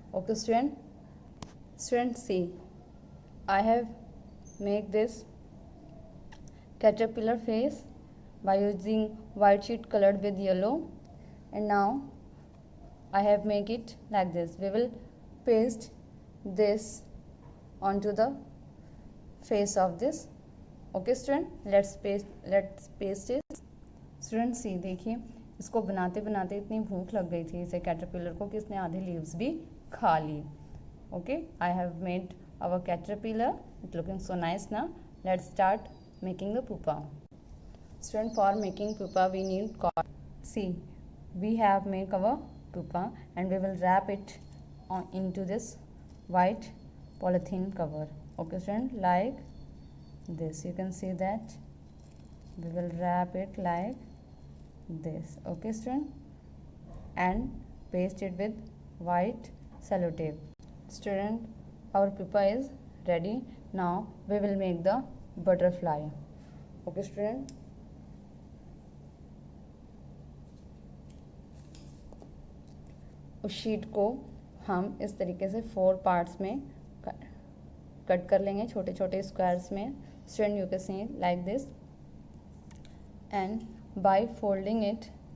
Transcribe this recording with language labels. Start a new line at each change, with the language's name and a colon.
English: Okay student, see I have made this caterpillar face by using white sheet colored with yellow, and now I have made it like this. We will paste this onto the face of this. Okay student, let's paste it. Student, see
Hindi: देखिए, इसको बनाते बनाते इतनी भूख लग गई थी इसे कैटरपिलर को कि इसने आधे लीव्स भी खा ली.
English: Okay, I have made our caterpillar. It's looking so nice now. Let's start making the pupa. Student, for making pupa we need cotton. See, we have made our pupa and we will wrap it into this white polythene cover. Okay student, like this. You can see that we will wrap it like this. Okay student, and paste it with white sellotape. Student, our pupa is ready. Now we will make the butterfly. Okay student,
Hindi: उस sheet को हम इस तरीके से 4 parts में cut कर लेंगे, छोटे छोटे स्क्वायर्स में.
English: Student, you can see like this, and by folding it